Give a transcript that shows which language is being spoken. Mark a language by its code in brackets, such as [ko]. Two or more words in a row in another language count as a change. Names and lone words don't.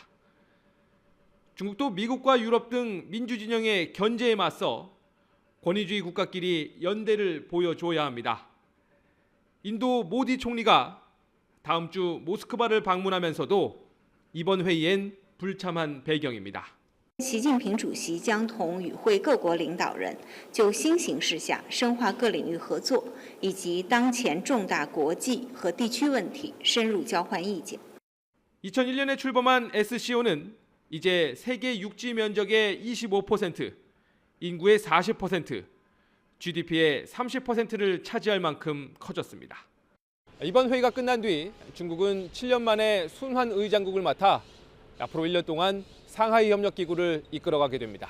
[ko] 중국도 미국과 유럽 등 민주진영의 견제에 맞서 권위주의 국가끼리 연대를 보여줘야 합니다. 인도 모디 총리가 다음 주 모스크바를 방문하면서도 이번 회의엔 불참한 배경입니다. [zh] 习近平主席将同与会各国领导人就新形势下深化各领域合作以及当前重大国际和地区问题深入交换意见。 [ko] 2001년에 출범한 SCO는 이제 세계 육지 면적의 25%, 인구의 40%, GDP의 30%를 차지할 만큼 커졌습니다. 이번 회의가 끝난 뒤 중국은 7년 만에 순환 의장국을 맡아 앞으로 1년 동안 상하이 협력기구를 이끌어가게 됩니다.